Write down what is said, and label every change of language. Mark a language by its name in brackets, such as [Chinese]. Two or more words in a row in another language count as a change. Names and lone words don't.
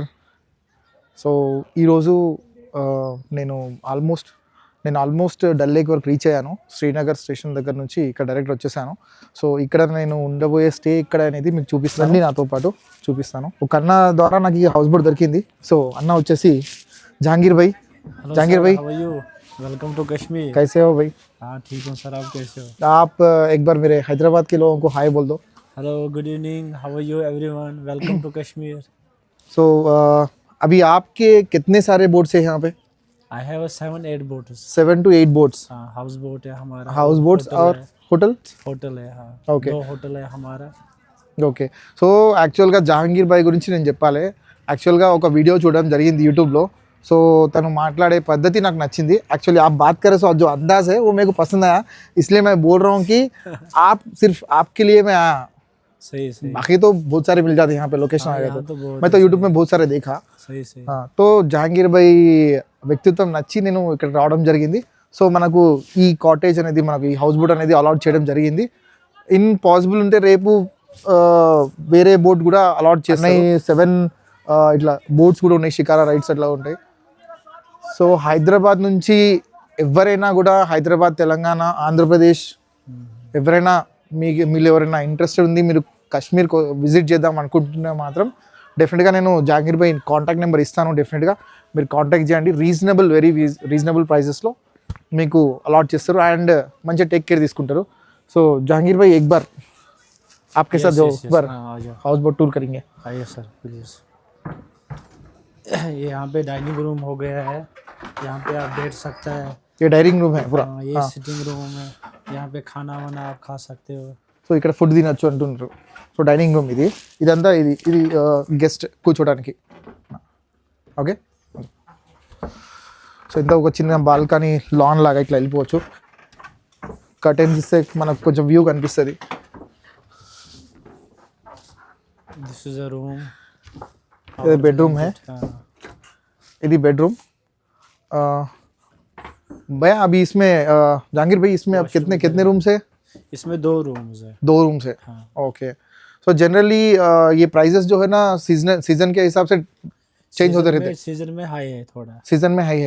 [Telugu] సో ఈరోజు నేను ఆల్మోస్ట్ డల్ లేక్ వరకు రీచ్ అయ్యాను. శ్రీనగర్ స్టేషన్ దగ్గర నుంచి ఇక్కడ డైరెక్ట్ వచ్చేసాను. సో ఇక్కడ నేను ఉండబోయే స్టే ఇక్కడ అనేది మీకు చూపిస్తాను, నాతో పాటు చూపిస్తాను. ఒక అన్న ద్వారా నాకు ఈ [English] house boat [Telugu] దొరికింది. సో అన్న వచ్చేసి జహాంగీర్ భాయ్. [Hindi] जहांगीर भाई, [English] welcome to [Hindi] कश्मीर। कैसे हो भाई? हाँ ठीक हूँ सर, आप कैसे हो? आप एक बार मेरे हैदराबाद के लोगों को हाय बोल दो. [English] हेलो, good evening, how are you everyone, welcome to Kashmir. [Hindi] सो अभी आपके कितने सारे बोट्स हैं यहाँ पे? [English] I have 7-8 boats. 7 to 8 बोट्स. [Hindi] हाँ, [English] house boat [Hindi] है हमारा। [English] house boats [Hindi] और होटल. होटल है, हाँ [English] Okay. [Hindi] 2 होटल है हमारा। [Telugu] ఓకే. సో యాక్చువల్గా జహాంగీర్ భాయ్ గురించి నేను చెప్పాలి. యాక్చువల్గా ఒక వీడియో చూడడం జరిగింది యూట్యూబ్లో. సో తను మాట్లాడే పద్ధతి నాకు నచ్చింది. [Hindi] एक्चुअली आप बात करे सो जो अंदाज है वो मेरे को पसंद आया, इसलिए मैं बोल रहा हूँ कि आप सिर्फ आपके लिए मैं आया. सही सही। बाकी तो बहुत सारे मिल जाते हैं यहाँ पे लोकेशन आएगा यहाँ तो बहुत मैं तो यूट्यूब में बहुत सारे देखा. सही सही। [Telugu] तो జహాంగీర్ భాయ్ వ్యక్తిత్వం నచ్చి నేను ఇక్కడ రావడం జరిగింది. సో మనకు ఈ కాటేజ్ అనేది, మనకు ఈ [English] house boat [Telugu] అనేది అలాట్ చేయడం జరిగింది. [English] in possible [Telugu] ఉంటే రేపు వేరే బోట్ కూడా అలాట్ చేస్తున్నాయి. 7 ఇట్లా బోట్స్ కూడా ఉన్నాయి, షికారా రైడ్స్ అట్లా ఉంటాయి. సో హైదరాబాద్ నుంచి ఎవరైనా కూడా, హైదరాబాద్, తెలంగాణ, ఆంధ్రప్రదేశ్ ఎవరైనా మీరు ఎవరైనా ఇంట్రెస్టెడ్ ఉంది, మీరు కాశ్మీర్ విజిట్ చేద్దాం అనుకుంటున్నా మాత్రం డెఫినెట్గా నేను జహాంగీర్ భాయ్ [English] contact number [Telugu] ఇస్తాను. డెఫినెట్గా మీరు కాంటాక్ట్ చేయండి. [English] very reasonable [Telugu] ప్రైజెస్లో మీకు అలాట్ చేస్తారు అండ్ మంచిగా [English] take care [Telugu] తీసుకుంటారు. [Hindi] సో జహాంగీర్ భాయ్ एक बार आपके साथ जो बार [English] house boat tour [Hindi] करेंगे. आइए सर प्लीज़। ये यहाँ पे [English] dining room [Hindi] हो गया है, यहाँ पे आप बैठ सकते हैं। ये [English] dining room [Hindi] है पूरा. ये [English] sitting room [Hindi] है, यहाँ पे खाना वाना आप खा सकते हो। [Telugu] సో ఇక్కడ ఫుడ్ తినచ్చు అంటున్నారు. సో [English] dining room [Telugu] ఇదంతా ఇది గెస్ట్ కూర్చోడానికి. ఓకే. సో ఇంత ఒక చిన్న [English] balcony lawn [Telugu] లాగా ఇట్లా వెళ్ళిపోవచ్చు. కర్టెన్స్ ఇస్తే మనకు కొంచెం వ్యూ కనిపిస్తుంది. [English] this is a room. [Hindi] ये बेडरूम है. [Telugu] ఇది బెడ్రూమ్. [Hindi] भैया अभी इसमें जहांगीर भाई इसमें अब कितने रूम्स है? इसमें 2 रूम्स है। 2 रूम्स है. हाँ। ओके. सो जनरली ये प्राइजेस जो है ना सीजन के हिसाब से चेंज होते रहते हैं. सीजन में हाई है थोड़ा। सीजन में हाई है.